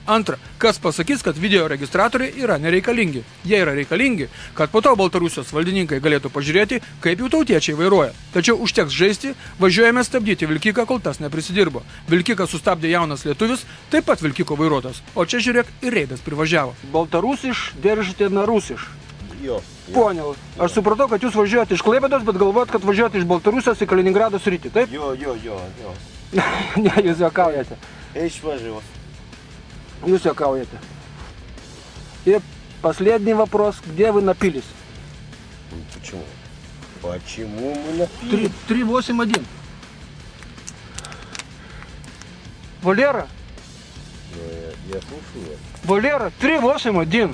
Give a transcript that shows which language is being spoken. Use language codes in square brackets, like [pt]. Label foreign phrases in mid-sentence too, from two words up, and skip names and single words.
[lt] Antra, kas pasakys, kad video registratoriai yra nereikalingi? Jie yra reikalingi, kad po to Baltarusijos valdininkai galėtų pažiūrėti, kaip jų tautiečiai vairuoja. Tačiau užteks žaisti, važiuojame stabdyti vilkiką, kol tas neprisidirbo. Vilkiką sustabdė jaunas lietuvis, taip pat vilkiko vairuotojas. O čia žiūrėk, ir reidas privažiavo. Baltarusiš, [ru] держите на rusiš. [lt] Jo. [ru] Poнял. [lt] Aš supratau, kad jūs važiuojate iš Klaipėdos, bet galvojat, kad važiuojate iš Baltarusijos į Kaliningrado sritį, taip? Jo. Не, jūs juokaujate. Išvažiavau. Jūs juokaujate. [ru] И последний вопрос, где вы напились? Почему? Почему мы напились? 381. Валера? Я слушаю вас. Валера, 381.